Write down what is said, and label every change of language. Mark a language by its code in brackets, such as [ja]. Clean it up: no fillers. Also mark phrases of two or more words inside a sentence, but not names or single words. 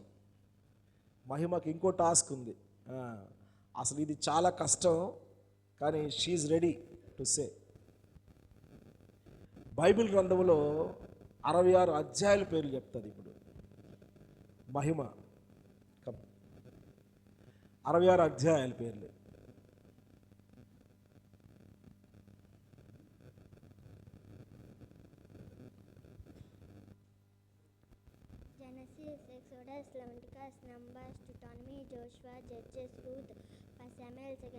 [te] మహిమకి ఇంకో టాస్క్ ఉంది. అసలు ఇది చాలా కష్టం, కానీ [en] she's ready to say. [te] బైబిల్ గ్రంథంలో 66 అధ్యాయుల పేర్లు చెప్తుంది ఇప్పుడు మహిమ. 66 అధ్యాయాల పేర్లు. [en] Genesis, Exodus, Leviticus, Numbers, Deuteronomy, Joshua, Judges, Ruth, 1 Samuel, 2